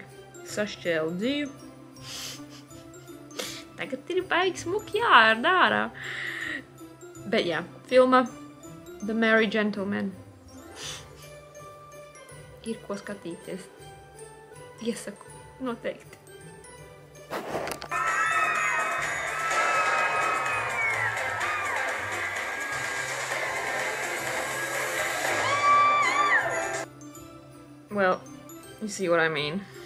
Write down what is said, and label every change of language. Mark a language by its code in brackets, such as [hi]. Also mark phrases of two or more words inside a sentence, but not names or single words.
[lv] Sašķēla dzīvi. Tagad ir baigi smuki jārda ārā. Bet jā, filma The Merry Gentleman. Ir ko skatīties. Iesaku, noteikti. [en] Well, you see what I mean.